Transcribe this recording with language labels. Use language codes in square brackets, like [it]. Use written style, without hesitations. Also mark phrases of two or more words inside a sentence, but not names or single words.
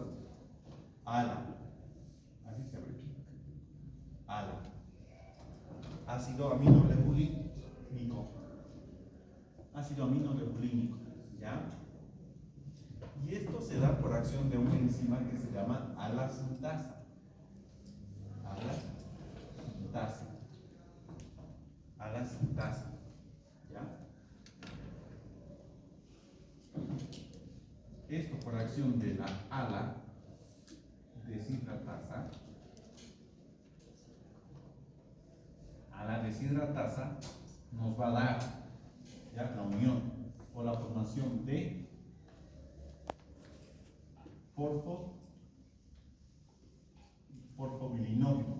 [es] ALA, así se abre aquí. ALA, ácido amino lebulínico, ¿ya? Y esto se da por acción de una enzima enzima que se llama ala-sintasa. Ala-sintasa. Ala-sintasa. ¿Ya? Esto por acción de la ala deshidratasa. Ala deshidratasa nos va a dar ya la unión o la formación de porfobilinógeno.